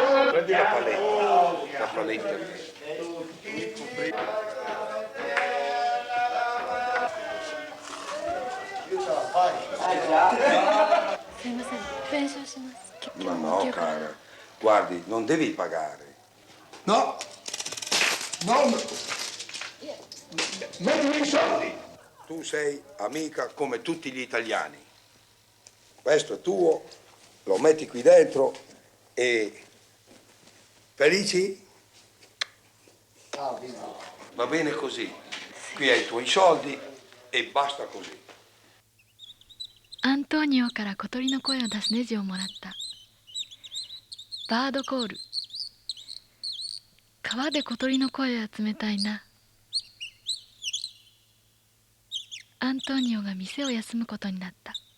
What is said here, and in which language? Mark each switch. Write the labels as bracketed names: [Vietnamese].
[Italian] Prendi la paletta, la paletta. [Japanese] すいません、弁償します。 [Italian] Ma no, cara, guardi, non devi pagare. No, non i soldi. Tu sei amica come tutti gli italiani. Questo è tuo, lo metti qui dentro e... Felici? Va bene così. Qui hai i tuoi soldi e basta così. [Japanese] アントーニオから小鳥の声を出すネジをもらった。バードコール。川で小鳥の声は冷たいな。アントニオが店を休むことになった。